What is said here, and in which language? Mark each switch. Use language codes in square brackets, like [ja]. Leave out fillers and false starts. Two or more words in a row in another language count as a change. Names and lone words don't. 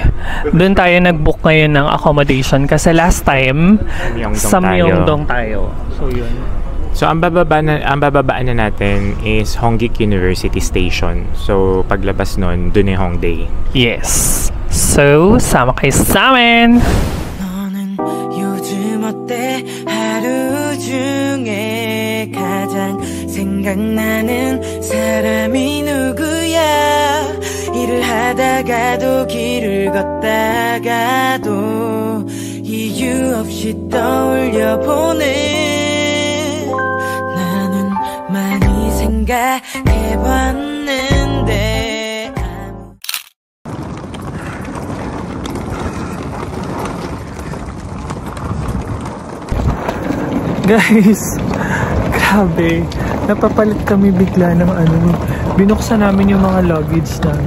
[tl] Doon tayo nag-book ngayon ng accommodation kasi last time sa Myeongdong tayo. So, yun. So, ang bababaan na natin is Hongik University Station. So, paglabas nun, dun yung Hongdae. Yes. So, sama kayo sa amin! [ko] 너는 요즘 어때? 하루 중에 가장 생각나는 사람이 누구야? 일을 하다가도 길을 걷다가도 이유 없이 떠올려보는 많이 생각해봤는데 [tl] Guys, grabe, napapalit kami bigla ng binuksan namin yung mga luggage namin.